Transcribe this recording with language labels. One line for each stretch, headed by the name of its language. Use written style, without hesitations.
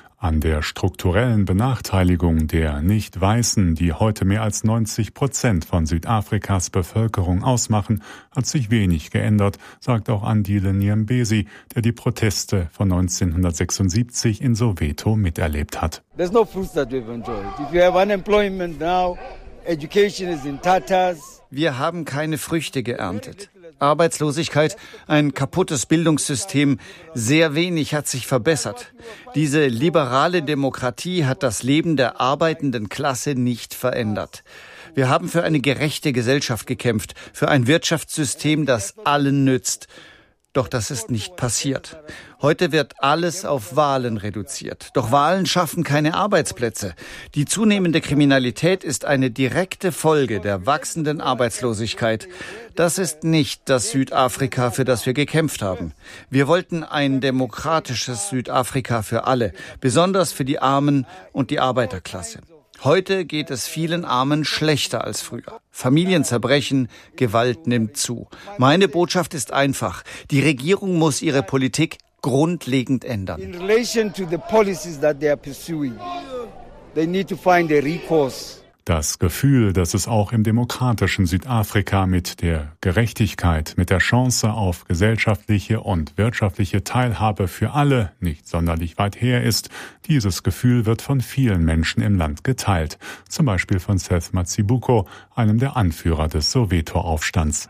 German: An der strukturellen Benachteiligung der Nicht-Weißen, die heute mehr als 90% von Südafrikas Bevölkerung ausmachen, hat sich wenig geändert, sagt auch Andile Niambesi, der die Proteste von 1976 in Soweto miterlebt hat.
English: There's no fruits that we've enjoyed. If you have unemployment now, education is in tatters.
German: Wir haben keine Früchte geerntet. Arbeitslosigkeit, ein kaputtes Bildungssystem, sehr wenig hat sich verbessert. Diese liberale Demokratie hat das Leben der arbeitenden Klasse nicht verändert. Wir haben für eine gerechte Gesellschaft gekämpft, für ein Wirtschaftssystem, das allen nützt. Doch das ist nicht passiert. Heute wird alles auf Wahlen reduziert. Doch Wahlen schaffen keine Arbeitsplätze. Die zunehmende Kriminalität ist eine direkte Folge der wachsenden Arbeitslosigkeit. Das ist nicht das Südafrika, für das wir gekämpft haben. Wir wollten ein demokratisches Südafrika für alle, besonders für die Armen und die Arbeiterklasse. Heute geht es vielen Armen schlechter als früher. Familien zerbrechen, Gewalt nimmt zu. Meine Botschaft ist einfach. Die Regierung muss ihre Politik grundlegend ändern.
English: In relation to the policies that they are pursuing, they need to find a recourse.
German: Das Gefühl, dass es auch im demokratischen Südafrika mit der Gerechtigkeit, mit der Chance auf gesellschaftliche und wirtschaftliche Teilhabe für alle nicht sonderlich weit her ist, dieses Gefühl wird von vielen Menschen im Land geteilt. Zum Beispiel von Seth Matsibuko, einem der Anführer des Soweto-Aufstands.